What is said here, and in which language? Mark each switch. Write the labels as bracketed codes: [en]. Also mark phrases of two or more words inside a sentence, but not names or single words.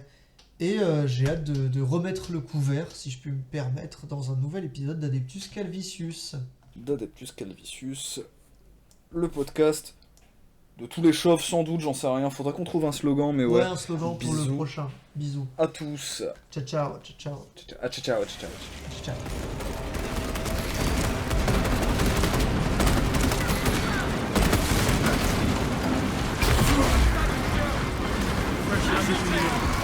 [fr] Et j'ai hâte de remettre le couvert, si je puis me permettre, dans un nouvel épisode d'Adeptus Calvisius. D'Adeptus Calvisius. Le podcast de tous les chauves, sans doute, j'en sais rien. Faudra qu'on trouve un slogan, mais Ouais, ouais. un slogan pour le Bisous. prochain. Bisous. À tous. [it] Ciao, ciao, ciao, ciao, Ciao, ciao, ciao, ciao. ciao. Fresh